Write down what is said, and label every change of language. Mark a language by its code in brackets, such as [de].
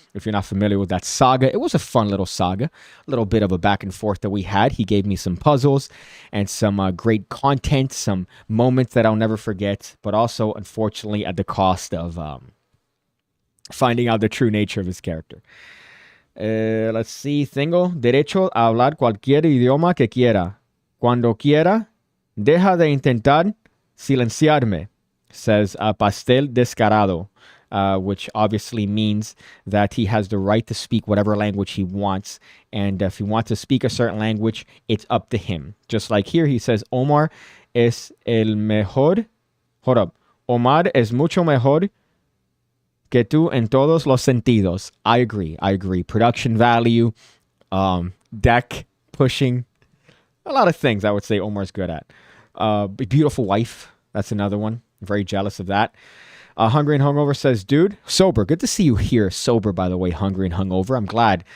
[en] If you're not familiar with that saga, it was a fun little saga. A little bit of a back and forth that we had. He gave me some puzzles and some great content, some moments that I'll never forget, but also, unfortunately, at the cost of finding out the true nature of his character. Let's see. [es] Tengo derecho a hablar cualquier idioma que quiera. Cuando quiera. Deja de intentar silenciarme, [en] says Pastel Descarado, which obviously means that he has the right to speak whatever language he wants. And if he wants to speak a certain language, it's up to him. Just like here, he says, [es] Omar es el mejor. [en] Hold up. [es] Omar es mucho mejor que tú en todos los sentidos. [en] I agree. Production value, deck pushing, a lot of things I would say Omar's good at. Beautiful wife. That's another one. Very jealous of that. Hungry and Hungover says, "Dude, sober. Good to see you here. Sober, by the way, Hungry and Hungover. I'm glad.